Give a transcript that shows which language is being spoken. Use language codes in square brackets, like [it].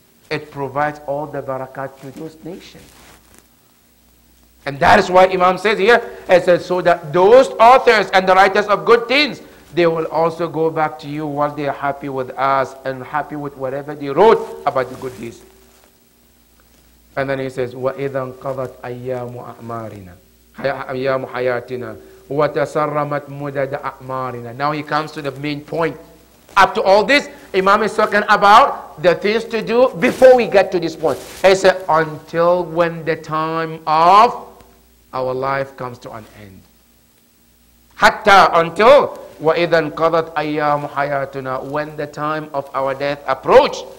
[en] It provides all the barakat to those nations. And that is why Imam says here, it says, so that those authors and the writers of good things, they will also go back to you while they are happy with us and happy with whatever they wrote about the good deeds. [ar] And then he says, وَإِذَا انْقَضَتْ أَيَّامُ أَعْمَارِنَا أَيَّامُ حَيَاتِنَا وَتَسَرَّمَتْ مُدَدَ أَعْمَارِنَا. [en] Now he comes to the main point. Up to all this, Imam is talking about the things to do before we get to this point. He said, until when the time of our life comes to an end. Hatta, until [ar] وَإِذَا انْقَضَتْ أَيَّامُ حَيَاتُنَا, [en] when the time of our death approach.